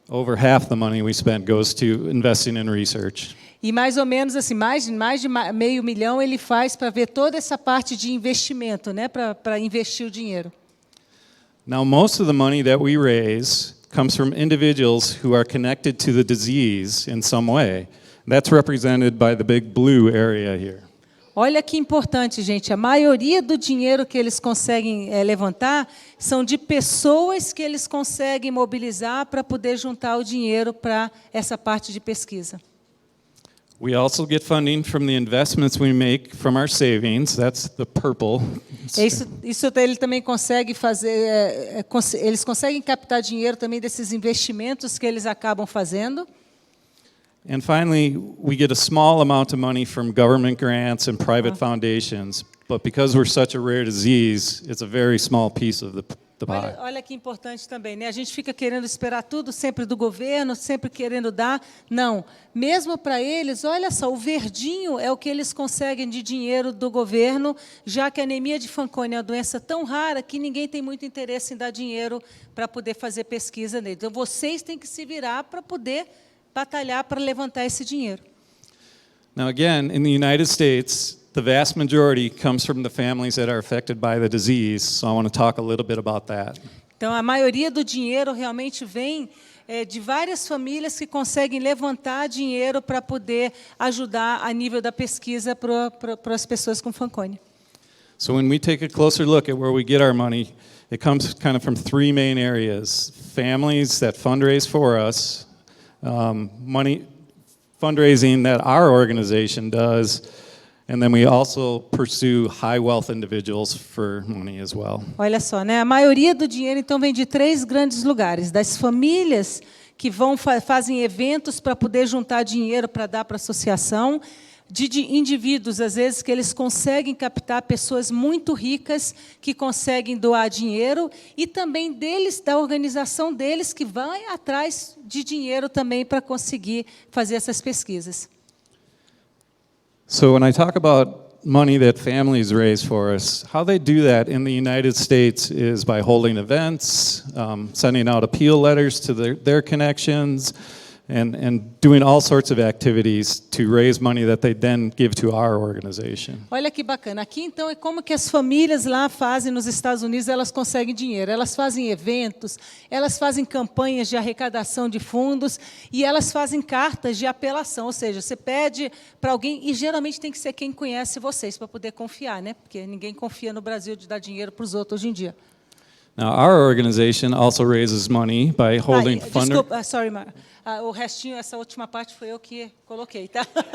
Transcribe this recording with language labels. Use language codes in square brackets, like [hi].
[en] Over half the money we spend goes to investing in research. [pt] E mais ou menos assim, mais de $500 mil ele faz para ver toda essa parte de investimento, né, para investir o dinheiro. [en] Now, most of the money that we raise comes from individuals who are connected to the disease in some way. That's represented by the big blue area here. [pt] Olha que importante, gente. A maioria do dinheiro que eles conseguem levantar são de pessoas que eles conseguem mobilizar para poder juntar o dinheiro para essa parte de pesquisa. [en] We also get funding from the investments we make from our savings. That's the purple. [pt] Isso ele também consegue fazer. Eles conseguem captar dinheiro também desses investimentos que eles acabam fazendo. [en] And finally, we get a small amount of money from government grants and private foundations. But because we're such a rare disease, it's a very small piece of the pie. [pt] Olha que importante também, né? A gente fica querendo esperar tudo sempre do governo, sempre querendo dar. Não, mesmo para eles, olha só, o verdinho é o que eles conseguem de dinheiro do governo, já que a anemia de Fanconi é uma doença tão rara que ninguém tem muito interesse em dar dinheiro para poder fazer pesquisa nele. Então, vocês têm que se virar para poder batalhar para levantar esse dinheiro. [en] Now, again, in the United States, the vast majority comes from the families that are affected by the disease, so I want to talk a little bit about that. [pt] Então, a maioria do dinheiro realmente vem de várias famílias que conseguem levantar dinheiro para poder ajudar a nível da pesquisa para as pessoas com Fanconi. [en] So when we take a closer look at where we get our money, it comes kind of from three main areas: families that fundraise for us, money fundraising that our organization does, and then we also pursue high wealth individuals for money as well. [pt] Olha só, né? A maioria do dinheiro então vem de 3 grandes lugares: das famílias que fazem eventos para poder juntar dinheiro para dar para a associação, de indivíduos, às vezes, que eles conseguem captar pessoas muito ricas que conseguem doar dinheiro, e também da organização deles, que vai atrás de dinheiro também para conseguir fazer essas pesquisas. [en] So when I talk about money that families raise for us, how they do that in the United States is by holding events, sending out appeal letters to their connections, and doing all sorts of activities to raise money that they then give to our organization. [pt] Olha que bacana. Aqui, então, é como que as famílias lá fazem nos Estados Unidos, elas conseguem dinheiro. Elas fazem eventos, elas fazem campanhas de arrecadação de fundos e elas fazem cartas de apelação. Ou seja, você pede para alguém, e geralmente tem que ser quem conhece vocês, para poder confiar, né? Porque ninguém confia no Brasil de dar dinheiro para os outros hoje em dia. [en] Now, our organization also raises money by holding [pt] Desculpa, sorry, o restinho, essa última parte foi eu que coloquei, tá?